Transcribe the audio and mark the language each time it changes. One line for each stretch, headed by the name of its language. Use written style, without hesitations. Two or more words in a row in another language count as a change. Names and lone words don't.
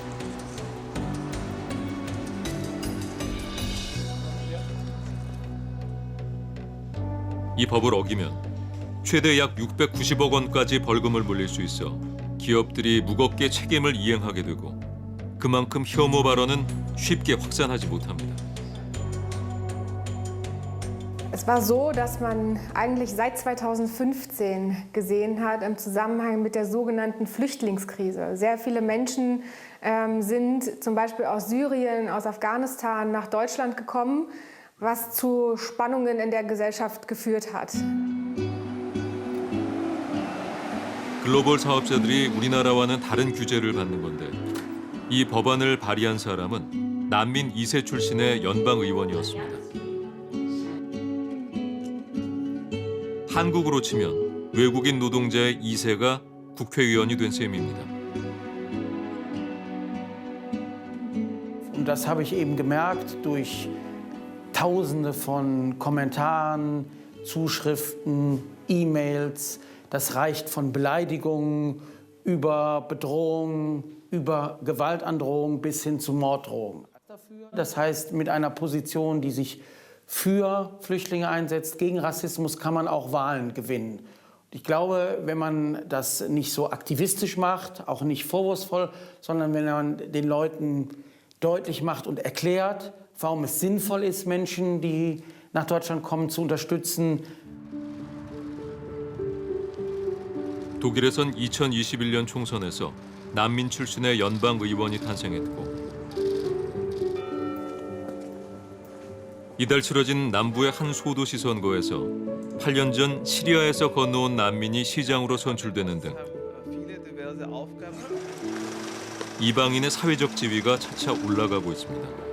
Korean: 이 법을 어기면 최대 약 690억 원까지 벌금을 물릴 수 있어 기업들이 무겁게 책임을 이행하게 되고 그만큼 혐오 발언은 쉽게 확산하지 못합니다.
German: Es war so, dass man eigentlich seit 2015 gesehen hat im Zusammenhang mit der sogenannten Flüchtlingskrise. Sehr viele Menschen sind zum Beispiel aus Syrien, aus Afghanistan nach Deutschland gekommen, was zu Spannungen in der Gesellschaft geführt hat.
Korean: 글로벌 사업자들이 우리나라와는 다른 규제를 받는 건데 이 법안을 발의한 사람은 난민 2세 출신의 연방 의원이었습니다. 한국으로 치면 외국인 노동자의 2세가 국회의원이 된 셈입니다.
German: Und das habe ich eben gemerkt durch Tausende von Kommentaren, Zuschriften, E-Mails. Das reicht von Beleidigungen über Bedrohungen, über Gewaltandrohungen bis hin zu Morddrohungen. Das heißt, mit einer Position, die sich für Flüchtlinge einsetzt, gegen Rassismus, kann man auch Wahlen gewinnen. Ich glaube, wenn man das nicht so aktivistisch macht, auch nicht vorwurfsvoll, sondern wenn man den Leuten deutlich macht und erklärt, warum es sinnvoll ist, Menschen, die nach Deutschland kommen, zu unterstützen.
Korean: 독일에선 2021년 총선에서 난민 출신의 연방 의원이 탄생했고 이달 치러진 남부의 한 소도시 선거에서 8년 전 시리아에서 건너온 난민이 시장으로 선출되는 등 이방인의 사회적 지위가 차차 올라가고 있습니다.